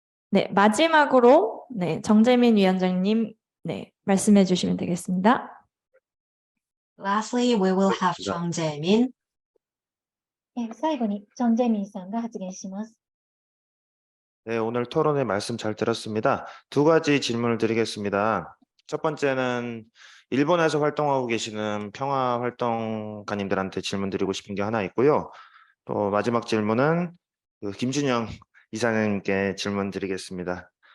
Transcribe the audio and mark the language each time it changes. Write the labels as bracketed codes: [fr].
[ko] 네, 마지막으로 네, 정재민 위원장님 네, 말씀해 주시면 되겠습니다. [en] Lastly, we will have Chung Jae-min. [ja] 最後に、チョン・ジェミンさんが発言します。 [ko] 네, 오늘 토론회 말씀 잘 들었습니다. 두 가지 질문을 드리겠습니다. 첫 번째는 일본에서 활동하고 계시는 평화활동가님들한테 질문 드리고 싶은 게 하나 있고요. 또 마지막 질문은 김준영 이사님께 질문 드리겠습니다.